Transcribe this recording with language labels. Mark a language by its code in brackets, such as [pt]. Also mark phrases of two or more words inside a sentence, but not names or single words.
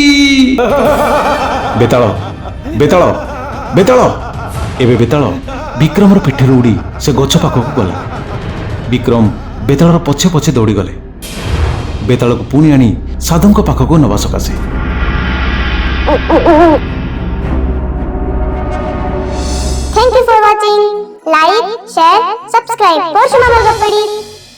[or] ବେତାଳ ବେତାଳ ବେତାଳ ଏବେ ବେତାଳ ବିକ୍ରମର ପିଠିରୁ ଉଡ଼ି ସେ ଗଛ ପାଖକୁ ଗଲା। ବିକ୍ରମ ବେତାଳର ପଛେ ପଛେ ଦୌଡ଼ିଗଲେ ବେତାଳକୁ ପୁଣି ଆଣି ସାଧୁଙ୍କ ପାଖକୁ ନେବା ସକାଶେ। [en] Thank you for watching. Like, share, subscribe for Shumamal Gappadi.